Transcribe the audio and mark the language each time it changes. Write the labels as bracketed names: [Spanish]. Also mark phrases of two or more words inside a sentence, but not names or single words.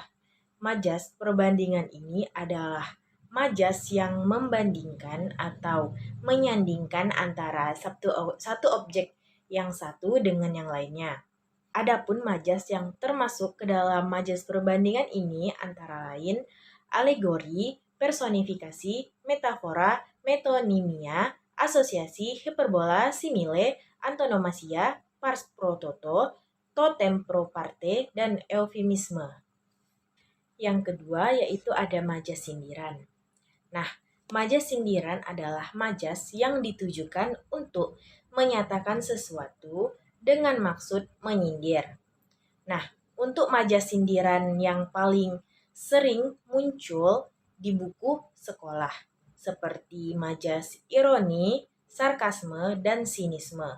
[Indonesian] Majas perbandingan ini adalah majas yang membandingkan atau menyandingkan antara satu objek yang satu dengan yang lainnya. Adapun majas yang termasuk ke dalam majas perbandingan ini antara lain alegori, personifikasi, metafora, metonimia, asosiasi, hiperbola, simile, antonomasia, [Latin] pars pro toto, totem pro parte, [Indonesian] dan eufemisme. Yang kedua yaitu ada majas sindiran. Nah, majas sindiran adalah majas yang ditujukan untuk menyatakan sesuatu dengan maksud menyindir. Nah, untuk majas sindiran yang paling sering muncul di buku sekolah, seperti majas ironi, sarkasme, dan sinisme.